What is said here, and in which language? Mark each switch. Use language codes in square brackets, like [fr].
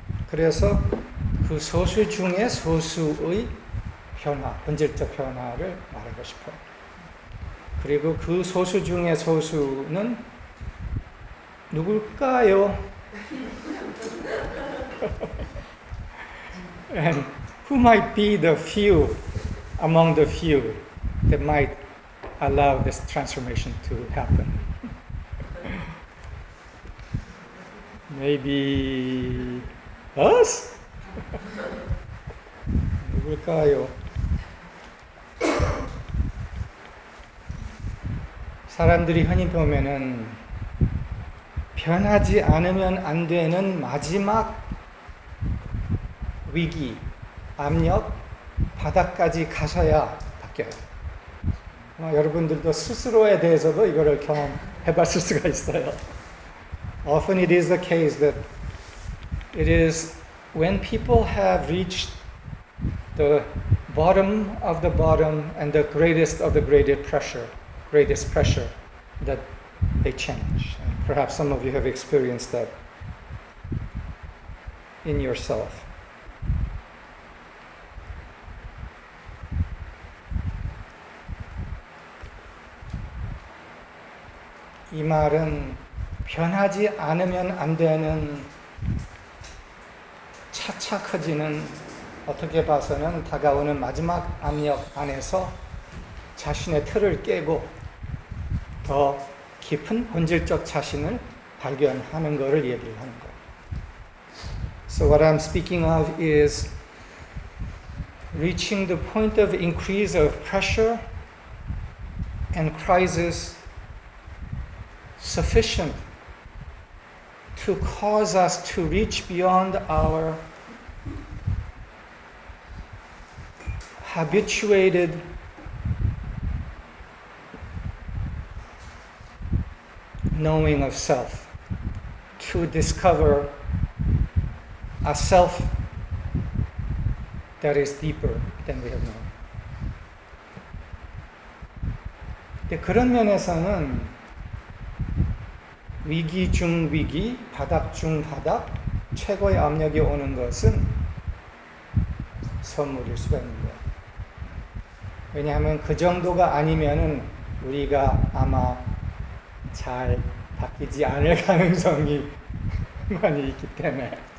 [ko] 그래서 그 소수 중에 소수의 변화, 본질적 변화를 말하고 싶어요. 그리고 그 소수 중에 소수는 누굴까요? [en] And who might be the few among the few that might allow this transformation to happen? Maybe us? [ko] 누굴까요? 사람들이 흔히 보면은 변하지 않으면 안 되는 마지막 위기, 압력, 바닥까지 가서야 바뀌어요. 여러분들도 스스로에 대해서도 이거를 경험해봤을 수가 있어요. [en] Often it is the case that it is when people have reached the bottom of the bottom and the greatest of the greatest pressure that they change. And perhaps some of you have experienced that in yourself. [ko] 이 말은 변하지 않으면 안 되는 차차 커지는 어떻게 봐서는 다가오는 마지막 압력 안에서 자신의 틀을 깨고 더 깊은 본질적 자신을 발견하는 것을 얘기를 하는 거예요. [en] So what I'm speaking of is reaching the point of increase of pressure and crisis sufficient to cause us to reach beyond our habituated knowing of self, to discover a self that is deeper than we have known. [ko] 근데 그런 면에서는 위기 중 위기, 바닥 중 바닥, 최고의 압력이 오는 것은 선물일 수가 있는 거예요. 왜냐하면 그 정도가 아니면은 우리가 아마 잘 바뀌지 않을 가능성이 많이 있기 때문에.